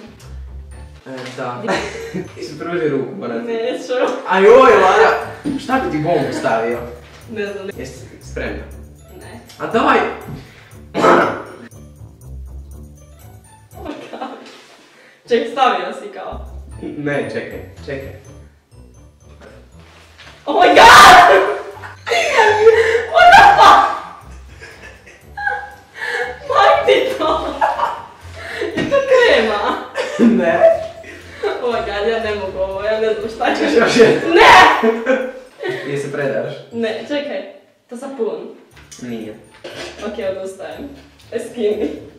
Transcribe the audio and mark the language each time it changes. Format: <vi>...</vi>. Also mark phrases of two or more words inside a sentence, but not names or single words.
<bs>Da. Ispruži ruku, moram ti. Neću. Ajoj, Lara! Šta bi ti bombu stavio? Ne znam. Jesi spremna? Ne. A daj!</bs> <en>Oh my god.</en> <bs>Ček, stavio si kao. Ne, čekaj.</bs> <en>Oh my god! What the fuck?</en> <bs>Mak ti to! Je to krema? Ne.</bs> <en>Oh my god,</en> <bs>ja ne mogu ovo, ja ne znam šta ćeš. Još jedno. Ne! Jesi se predaš? Ne, čekaj. To sapun. Nije. Okej, odustajem. Skini.</bs>